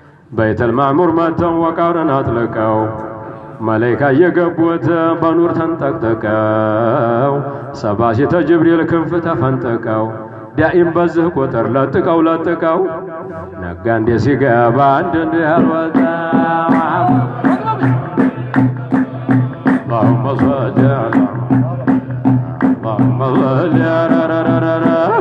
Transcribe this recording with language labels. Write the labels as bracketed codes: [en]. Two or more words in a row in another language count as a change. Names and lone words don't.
[am] በይተል ማዕሙር መጥተው ወቃርን አጥልቀው መላይካ እየገቡት በኑር ተንጠቅጥቀው ሰባ ሲተ ጅብሪል ክንፍ ተፈንጥቀው ዳኢም በዝህ ቁጥር ለጥቀው ለጥቀው ነጋ እንዴ ሲገባ አንድ እንዲህ አልወጣ። [ar] اللهم صل على، اللهم صل على، على، على، [am] على،